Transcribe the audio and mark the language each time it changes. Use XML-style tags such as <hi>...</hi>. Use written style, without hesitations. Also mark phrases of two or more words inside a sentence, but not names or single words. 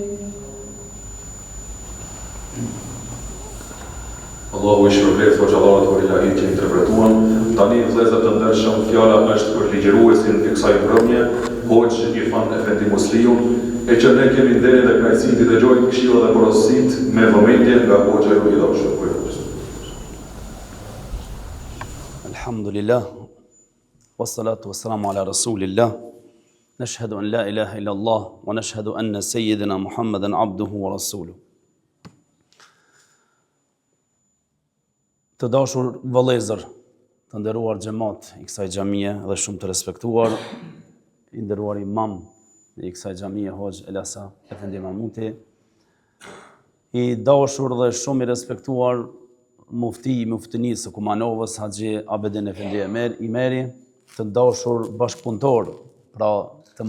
<sq>Allahu i shpërblet hoxhallarët për ilahit që interpretuan. Tani vëllezër të ndershëm, fjala është për ligjëruesin e kësaj mbrëmje, Hoxh Irfan Efendi Musliu, e që ne kemi nderin dhe kënaqësinë të dëgjojmë këshilla dhe porositë me vëmendje nga Hoxha i dashur.</sq> <ar>الحمد لله، والصلاة والسلام على رسول الله، نشهد أن لا إله إلا الله، ونشهد أن سيدنا محمدا عبده ورسوله.</ar> <sq>Të dashur vëllezër, të nderuar xhamat i kësaj xhamie dhe shumë të respektuar, i nderuar imam i kësaj xhamie Hoxh Elasa Efendi Mahmuti, i dashur dhe shumë i respektuar muftinisë së Kumanovës Haxhi Abedin Efendi Imeri, të dashur bashkëpunëtor pra të</sq>